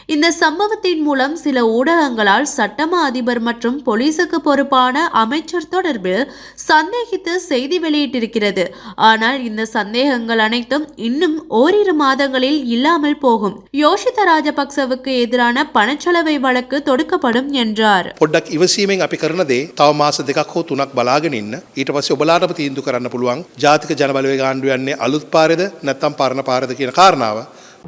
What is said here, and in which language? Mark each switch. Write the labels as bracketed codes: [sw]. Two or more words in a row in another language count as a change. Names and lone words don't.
[ta] இந்த சம்பவத்தின் மூலம் சில ஊடகங்களால் சட்டமா அதிபர் மற்றும் போலீசுக்கு பொறுப்பான அமைச்சர் தொடர்பில் சந்தேகித்து செய்தி வெளியிட்டிருக்கிறது. ஆனால் இந்த சந்தேகங்கள் அனைத்தும் இன்னும் ஓரிரு மாதங்களில் இல்லாமல் போகும். யோஷித்த ராஜபக்சவுக்கு எதிரான பணச்செலவை வழக்கு தொடுக்கப்படும் என்றார். [si] පොඩ්ඩක් ඉවසීමෙන් අපි කරන දේ තව මාස 2ක් හෝ 3ක් බලාගෙන ඉන්න. ඊට පස්සේ ඔබලාටම තීන්දුව කරන්න පුළුවන් ජාතික ජනබලවේග ආණ්ඩුව යන්නේ අලුත් පාරේද නැත්නම් පරණ පාරේද කියන කාරණාව.